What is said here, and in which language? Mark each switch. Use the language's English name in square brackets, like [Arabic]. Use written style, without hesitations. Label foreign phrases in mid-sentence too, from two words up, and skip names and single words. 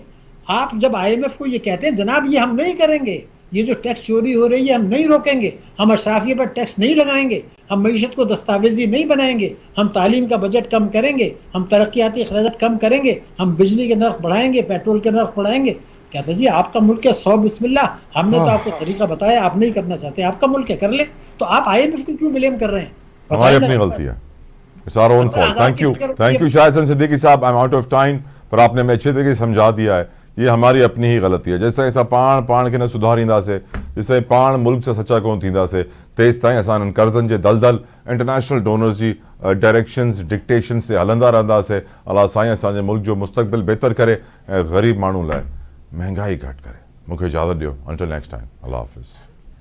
[Urdu] آپ جب IMF کو یہ کہتے ہیں جناب یہ ہم نہیں کریں گے، یہ جو ٹیکس چوری ہو رہی ہے ہم نہیں روکیں گے، ہم اشرافیہ پر ٹیکس نہیں لگائیں گے، ہم معیشت کو دستاویزی نہیں بنائیں گے، ہم تعلیم کا بجٹ کم کریں گے، ہم ترقیاتی اخراجات کم کریں گے، ہم بجلی کے نرخ بڑھائیں گے، پیٹرول کے نرخ بڑھائیں گے. کہتے جی آپ کا ملک ہے، 100 بسم اللہ، ہم نے تو آپ کو طریقہ بتایا، آپ نہیں کرنا چاہتے، آپ کا ملک ہے، کر لے. تو آپ IMF کو کیوں بلیم کر رہے ہیں? ہماری اپنی غلطی ہے, [English] It's our own fault. thank you [Urdu] शाहिद सिद्दीकी साहब, [English] I am out of time, [Urdu] پر آپ نے ہمیں اچھے طریقے سے سمجھا دیا ہے یہ ہماری اپنی ہی غلطی ہے. [Sindhi] जैसे ऐसा पाण पाण के न सुधारींदा से, जैसे पाण मुल्क से सच्चा कोन थींदा से, तेज ताईं असां कर्ज़नि जे दलदल [English] international donors [Sindhi] जी [English] directions dictation [Sindhi] से हलंदा रहंदा से। अल्लाह साईं असांजे मुल्क जो मुस्तक़बिल बेहतर करे ऐं ग़रीब माण्हू लाइ महंगाई घटि करे। मूंखे इजाज़त ॾियो, [English] until next time, [Urdu] اللہ حافظ.